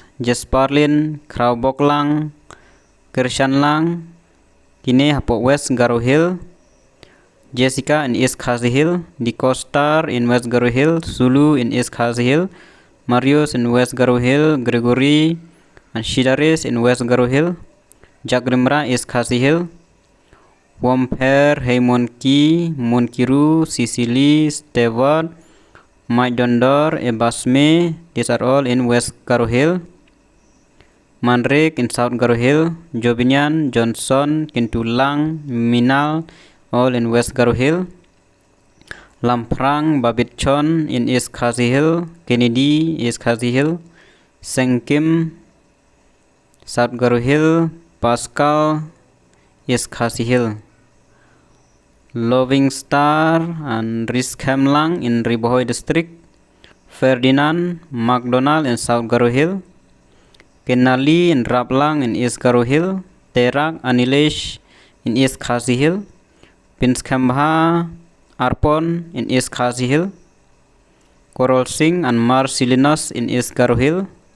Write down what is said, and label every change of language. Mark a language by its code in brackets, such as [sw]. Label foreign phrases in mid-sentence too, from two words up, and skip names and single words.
[en] Jesparlin, Kraboklang, Kirshanlang, Kine Hapo West Garo Hill, Jessica in East Khasi Hill, Dicostar in West Garo Hill, Zulu in East Khasi Hill, Marius in West Garo Hill, Gregory and Shidaris in West Garo Hill, Jagrimra East Khasi Hill, Womper, Heimonki, Monkiru, Sicily, Stewart, Mike Dondor, Ebasme, these are all in West Garo Hill. Manrik in South Garo Hill, Jobinian, Johnson, Kintulang, Minal, all in West Garo Hill. Lamprang, Babitchon in East Khasi Hill, Kennedy, East Khasi Hill, Sengkim, South Garo Hill, Pascal, East Khasi Hill. Loving Star and Riskhemlang in Ribohoi District, Ferdinand, McDonald in South Garo Hill, Kenali in Raplang in East Garo Hill, Terak, Anilesh in East Khasi Hill, Pinskambha, Arpon in East Khasi Hill, Coral Singh and Marcelinos in East Garo Hill,